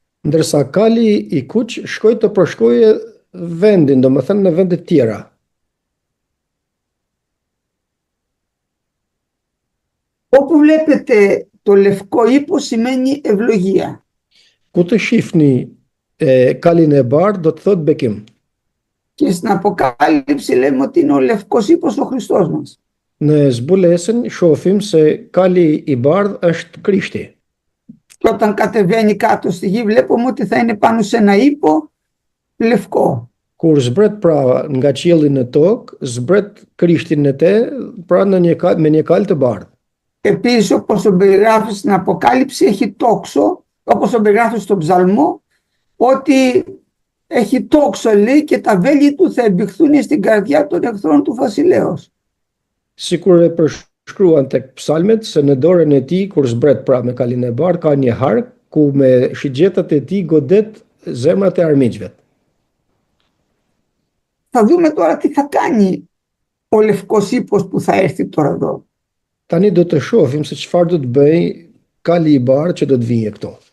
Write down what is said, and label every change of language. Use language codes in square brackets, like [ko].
[sq] Ndërsa kali i kuq shkoi të përshkoje vendin, domethënë në vende të tjera. [el] Όπου βλέπετε το λευκό ύπο σημαίνει ευλογία. [sq] Ku të shihni kalin e bardh do të thotë bekim. [el] Και στην Αποκάλυψη λέμε ότι είναι ο λευκός ύπος ο Χριστός μας. [sq] Në zbulesën shohim se kali i bardh është Krishti. [el] Και όταν κατεβαίνει κάτω στη γη βλέπουμε ότι θα είναι πάνω σε ένα ύπο λευκό. [sq] Kur zbret pra nga qielli në tokë, zbret Krishti në te, pra me një kal të bardh. [el] Επίσης, όπως το περιγράφει στην Αποκάλυψη, έχει τόξο, όπως το περιγράφει στον Ψαλμό, ότι έχει τόξο, λέει, και τα βέλη του θα εμπιχθούν στην καρδιά των εχθρών του βασιλέως. [sq] Sikur e përshkruan tek psalmet se në dorën e tij kur zbret pra me kalin e bardh ka një hark ku me shigjetat e tij godet zemrat e armiqvet. [el] θα δούμε τώρα τι θα κάνει ο Λευκός Ύπος που θα έρθει τώρα εδώ. [sq] Tani do të shohim se çfarë do të bëj Kali i bardhë që do të vijë këto.